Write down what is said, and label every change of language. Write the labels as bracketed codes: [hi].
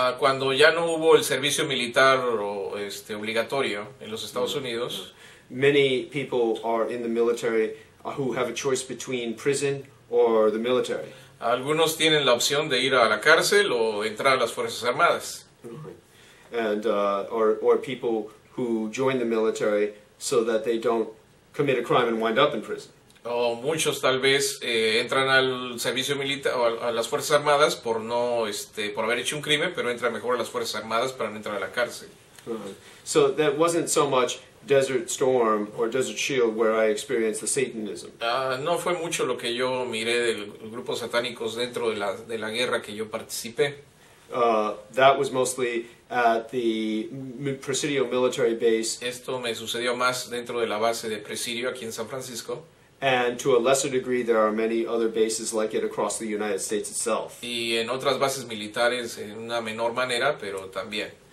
[es] Cuando ya no hubo el servicio militar obligatorio en los Estados Unidos, [en] many people are in the military who have a choice between prison or the military. [es] algunos tienen la opción de ir a la cárcel o entrar a las Fuerzas Armadas. [en] And or people who join the military so that they don't commit a crime and wind up in prison. [es] O muchos tal vez entran al servicio militar o a las Fuerzas Armadas por no por haber hecho un crimen, pero entran mejor a las Fuerzas Armadas para no entrar a la cárcel. [en] So that wasn't so much Desert Storm or Desert Shield where I experienced the Satanism. [es] No fue mucho lo que yo miré de los grupos satánicos dentro de la guerra que yo participé. [en] That was mostly at the Presidio military base. [es] Esto me sucedió más dentro de la base de Presidio aquí en San Francisco. [en] And to a lesser degree, there are many other bases like it across the United States itself. [es] Y en otras bases militares en una menor manera, pero también.